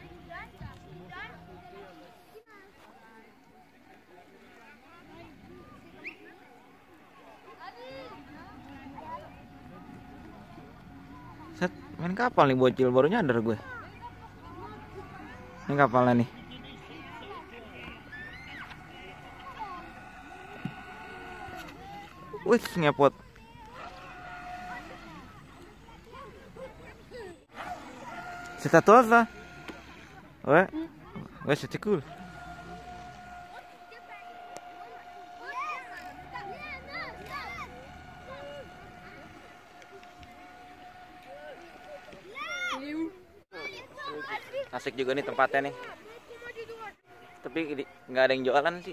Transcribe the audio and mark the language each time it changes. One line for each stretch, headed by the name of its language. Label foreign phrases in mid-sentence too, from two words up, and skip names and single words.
Indonesian: Set, main kapal nih bocil, baru nyadar gue. Ini kapalnya nih. Wih, ngepot.
French: C'est à toi ça? Ouais. Ouais, c'était cool.
Indonesian: Asik juga nih tempatnya nih. Tapi nggak ada yang jualan sih.